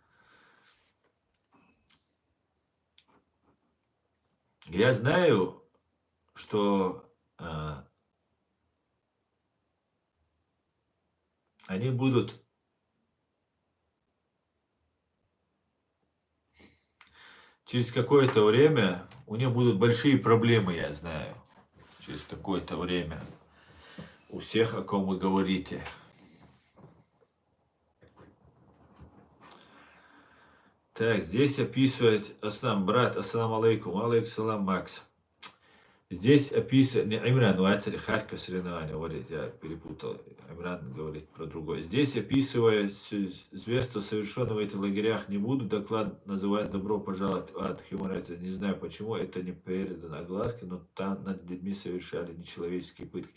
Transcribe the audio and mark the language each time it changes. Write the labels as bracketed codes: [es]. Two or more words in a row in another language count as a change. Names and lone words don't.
[ru] Я знаю, что они будут через какое-то время, у них будут большие проблемы, я знаю, через какое-то время. У всех, о ком вы говорите. Так, здесь описывает Аслам, брат, [ar] السلام عليكم عليكم Макс. [ru] Здесь описывает, не, Имран, Уацари, Харьков соревнования, говорит, я перепутал, Имран говорит про другое. Здесь описывая зверство, совершенного в этих лагерях, не буду доклад называть «Добро пожаловать от Human Rights». Не знаю, почему это не передано огласке, но там над людьми совершали нечеловеческие пытки.